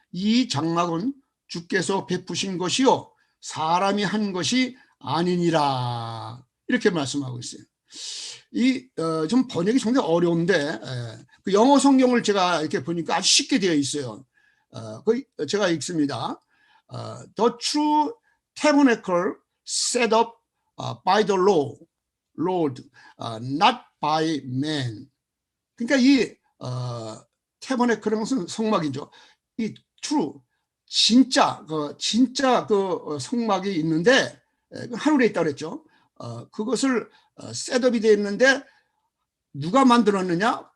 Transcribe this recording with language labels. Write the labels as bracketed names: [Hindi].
[Korean] 이 장막은 주께서 베푸신 것이요 사람이 한 것이 아니니라. 이렇게 말씀하고 있어요. 좀 번역이 상당히 어려운데 그 영어 성경을 제가 이렇게 보니까 아주 쉽게 되어 있어요. 제가 읽습니다. [English] The true tabernacle set up by the Lord, not by man. [Korean] 그러니까 이 tabernacle 것은 성막이죠. 이 true 진짜 그 성막이 있는데 하늘에 있다고 그랬죠. 그것을 셋업이 되어 있는데 누가 만들었느냐?